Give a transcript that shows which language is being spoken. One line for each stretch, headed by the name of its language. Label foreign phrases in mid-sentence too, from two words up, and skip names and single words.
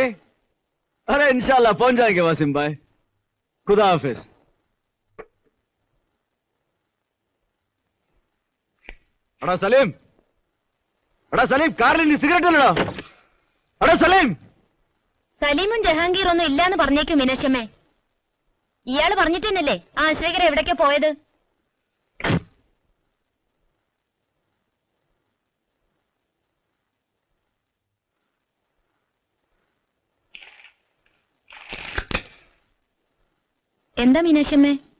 Hindi: अरे इंशाल्लाह पहुंच जाएंगे वसीम भाई। खुदा हाफिज। अड़ा सलीम,
Malayalam: കാറിൽ സിഗരറ്റ് ഇല്ലടാ. അടാ സലീം. സലീമും ജഹാംഗീർ ഒന്നും ഇല്ലാന്ന് പറഞ്ഞേക്കും മീനാക്ഷമ്മേ. ഇയാള് പറഞ്ഞിട്ടന്നല്ലേ ആ അശ്വകർ എവിടേക്കാ പോയത്? എന്താ മീനാക്ഷമ്മേ?